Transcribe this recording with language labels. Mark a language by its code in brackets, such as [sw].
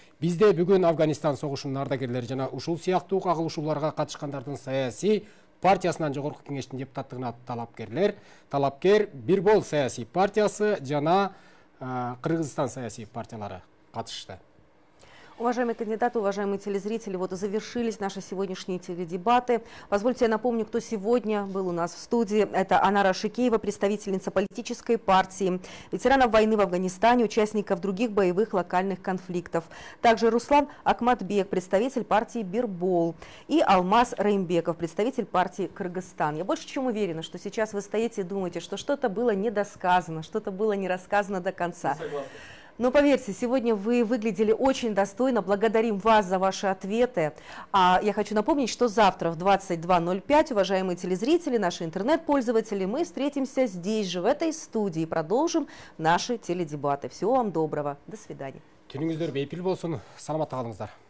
[ky] Бизде бүгүн Афганистан согушунун ардагерлери жана ушул сыяктуу кагылышууларга катышкандардын саясий партиясынан Жогорку Кеңештин депутаттыгына талапкер Бир бол саясий партиясы жана Кыргызстан саясий партиялары катышты. [ru] Уважаемые кандидаты, уважаемые телезрители, вот и завершились наши сегодняшние теледебаты. Позвольте, я напомню, кто сегодня был у нас в студии. Это Анара Шикеева, представительница политической партии, ветеранов войны в Афганистане, участников других боевых локальных конфликтов. Также Руслан Акматбек, представитель партии Бир бол, и Алмаз Раимбеков, представитель партии Кыргызстан. Я больше чем уверена, что сейчас вы стоите и думаете, что что-то было недосказано, что-то было не рассказано до конца. Но поверьте, сегодня вы выглядели очень достойно. Благодарим вас за ваши ответы. А я хочу напомнить, что завтра в 22:05, уважаемые телезрители, наши интернет-пользователи, мы встретимся здесь же, в этой студии, и продолжим наши теледебаты. Всего вам доброго. До свидания. [ky] Түнүңүздөр бейпил болсун. Саламатта калыңыздар.